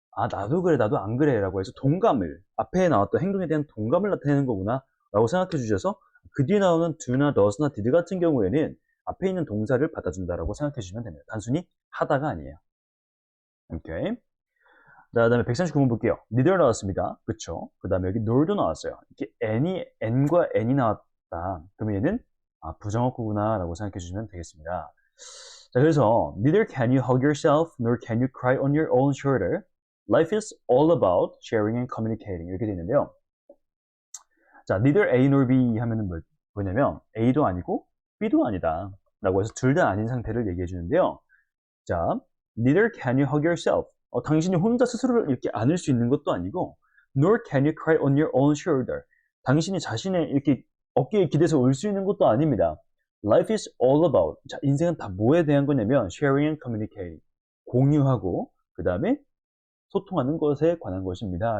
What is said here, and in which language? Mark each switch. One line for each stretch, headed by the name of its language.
Korean: 나도 그래, 나도 안 그래 라고 해서 동감을 앞에 나왔던 행동에 대한 동감을 나타내는 거구나 라고 생각해 주셔서 그 뒤에 나오는 do나 does나 did 같은 경우에는 앞에 있는 동사를 받아준다라고 생각해 주시면 됩니다. 단순히 하다가 아니에요. 오케이. 자, 다음에 139번 볼게요. neither 나왔습니다. 그쵸? 그 다음에 여기 nor도 나왔어요. 이렇게 n과 n이 나왔다. 그러면 얘는 부정어구구나 라고 생각해 주시면 되겠습니다.
English: 자, 그래서 neither can you hug yourself nor can you cry on your own shoulder. Life is all about sharing and communicating.
Korean: 이렇게 되어 있는데요. 자,
English: neither A nor B
Korean: 하면은 뭐냐면 A도 아니고 B도 아니다. 라고 해서 둘 다 아닌 상태를 얘기해 주는데요. 자, neither can you hug yourself. 당신이 혼자 스스로를 이렇게 안을 수 있는 것도 아니고
English: nor can you cry on your own shoulder.
Korean: 당신이 자신의 이렇게 어깨에 기대서 울 수 있는 것도 아닙니다.
English: Life is all about.
Korean: 자, 인생은 다 뭐에 대한 거냐면
English: sharing and communicating.
Korean: 공유하고 그 다음에 소통하는 것에 관한 것입니다.